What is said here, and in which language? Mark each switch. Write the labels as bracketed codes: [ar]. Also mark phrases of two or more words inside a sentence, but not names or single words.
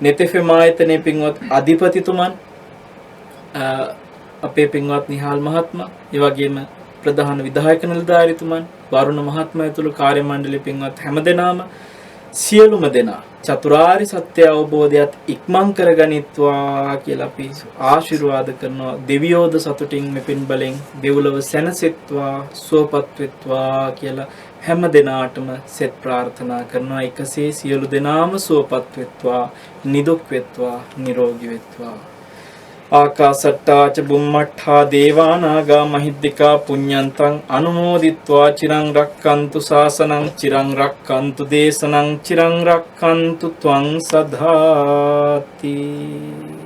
[si] නෙතෙෆෙම ආයතනයේ පින්වත් අධිපතිතුමන් අපේ පින්වත් නිහාල් මහත්මයා, ඒ වගේම ප්‍රධාන විධායක නිලධාරීතුමන්, වරුණ මහත්මයා ඇතුළු කාර්ය මණ්ඩලයේ පින්වත් හැමදෙනාම සියලුම දෙනා චතුරාර්ය සත්‍ය අවබෝධයත් ඉක්මන් කරගනිත්වා කියලා අපි ආශිර්වාද කරනවා. දෙවියෝද සතුටින් මෙපින් බලෙන් දෙව්ලොව සැනසෙත්වා, සුවපත් වෙත්වා කියලා හැම දෙනාටම සෙත් ප්‍රාර්ථනා කරනවා. එකසේ සියලු දෙනාම සුවපත් වෙත්වා, නිදුක් වෙත්වා, නිරෝගී වෙත්වා. [pi] ආකාසට්ටා ච බුම්මට්ඨා දේවා නාග මහිද්దికා පුඤ්ඤන්තං අනුමෝදිත්වා චිරං රක්칸තු ශාසනං චිරං රක්칸තු දේශනං චිරං රක්칸තු ත්වං සදාති.